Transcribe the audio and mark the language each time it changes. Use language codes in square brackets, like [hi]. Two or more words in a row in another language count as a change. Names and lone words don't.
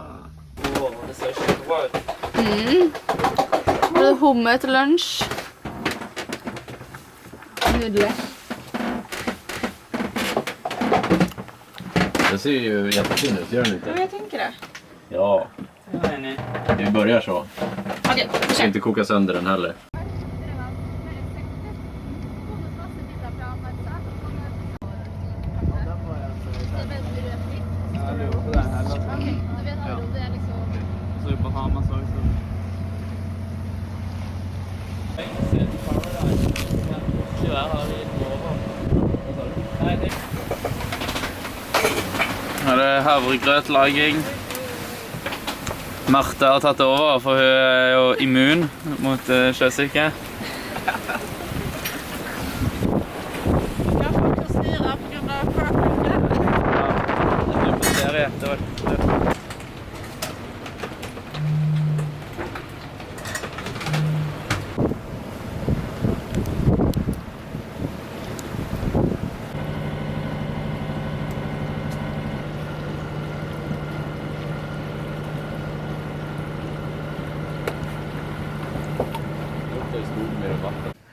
[no] Åh, det ser kjempebra ut. Det er hummer til lunsj. Nydelig. [sv] Den ser ju jättefin ut, gör den inte? Ja, jag tänker det. Ja, [no] Jeg er enig. [sv] vi börjar så. Okej, Vi ska inte koka sönder den heller. [no] Jeg lurer på det her. Ja. Så er det Bahamas også. der har de over. Nei, det. Nå er det havregrøtlaging. Martha har tatt over, for hun er jo immun mot sjøsyke. [sv] Jag får inte styra på grund av sjösjukan. [no] Ja, det blir serie. Det var det. [sv] Det är stort med vatten.